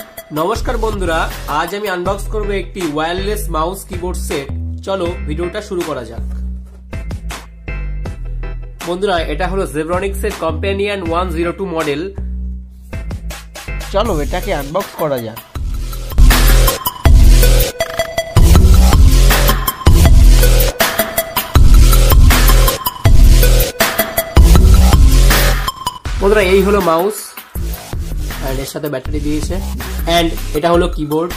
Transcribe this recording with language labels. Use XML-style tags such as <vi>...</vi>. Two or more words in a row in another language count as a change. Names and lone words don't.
<bn>নমস্কার বন্ধুরা আজ আমি আনবক্স করব এক</bn> <en>wireless mouse keyboard set.</en> <bn>চলো ভিডিওটা শুরু করা যাক। बंधुरा एटा हलो Zebronics Comapnion 102 मॉडल। চলো এটাকে আনবক্স করা যাক। बंधुरा এই হলো মাউস एंड এর সাথে ব্যাটারি দিয়েছে एंड এটা হলো কিবোর্ড।</bn>